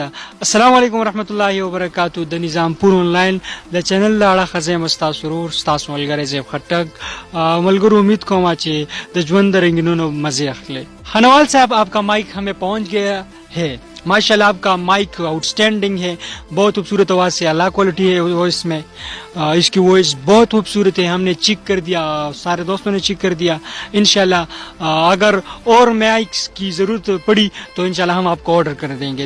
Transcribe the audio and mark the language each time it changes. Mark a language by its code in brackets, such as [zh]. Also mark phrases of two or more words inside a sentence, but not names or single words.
[ar] السلام علیکم ورحمت الله وبرکاتو. [ps] د نظامپور آنلاین د چینل له اړخه زه یم ستاسو ورور، ستاسو ملګری زیب خټک. ملګرو امید کوم چې د ژوند د رنگینونو مزې اخلئ. [ur] خانوال صاحب آپ کا مائک ہمیں پہنچ گیا ہے. ماشاءاللہ آپ کا مائک آؤٹ اسٹینڈنگ ہے، بہت خوبصورت آواز سے، اعلیٰ کوالٹی ہے وائس میں. اس کی وائس بہت خوبصورت ہے. ہم نے چیک کر دیا، سارے دوستوں نے چیک کر دیا. انشاءاللہ اگر اور مائکس کی ضرورت پڑی تو انشاءاللہ ہم آپ کو آرڈر کر دیں گے.